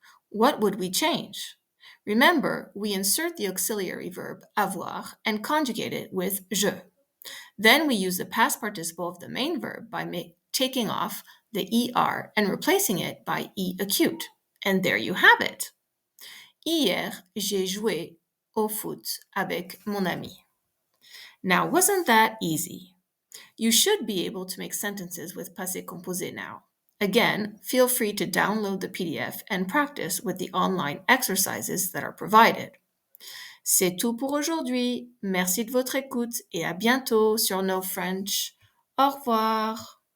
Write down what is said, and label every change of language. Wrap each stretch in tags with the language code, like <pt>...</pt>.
<en>What would we change? Remember, we insert the auxiliary verb avoir and conjugate it with je. Then we use the past participle of the main verb by taking off the er and replacing it by e acute. And there you have it.</en> <fr>Hier, j'ai joué au foot avec mon ami.</fr> <en>Now, wasn't that easy? You should be able to make sentences with passé composé now. Again, feel free to download the PDF and practice with the online exercises that are provided.</en> <fr>C'est tout pour aujourd'hui. Merci de votre écoute et à bientôt sur No French. Au revoir.</fr>